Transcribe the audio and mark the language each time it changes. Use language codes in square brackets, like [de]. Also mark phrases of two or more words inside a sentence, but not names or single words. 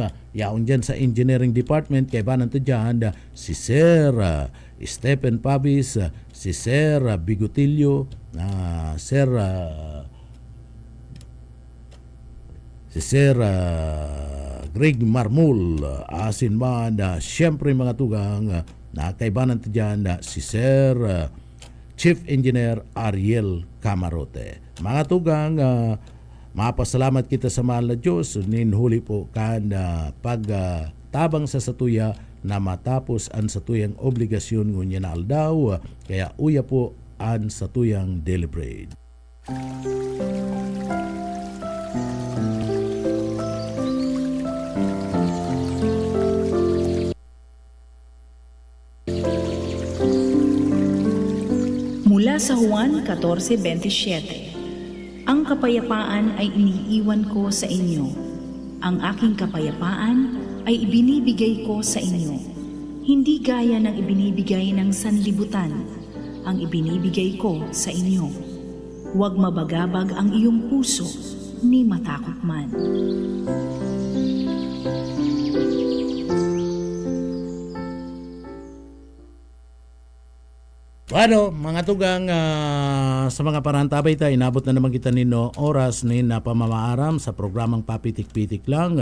[bik] Yaon dyan sa Engineering Department, kay banan to dyan si Sir Stephen Pabis, si Sir Bigotilio, si Sir Greg Marmul, asin man siyempre, mga tugang, na kaibanan to dyan si Sir Chief Engineer Ariel Camarote. Mga tugang, mapasalamat kita sa mahal na Diyos, ninhuli po kan pagtabang sa satuya na matapos ang satuyang obligasyon ngunya na aldaw, kaya uya po ang satuyang deliberate. [tl] Mula sa Juan 14:27, ang kapayapaan ay iniiwan ko sa inyo. Ang aking kapayapaan ay ibinibigay ko sa inyo. Hindi gaya ng ibinibigay ng sanlibutan, ang ibinibigay ko sa inyo. Huwag mabagabag ang iyong puso ni matakot man. [bik] Bueno, mga tugang sa mga parantabay tayo, inabot na naman kita nino oras ni na pamamaaram sa programang Papitik-Pitik lang.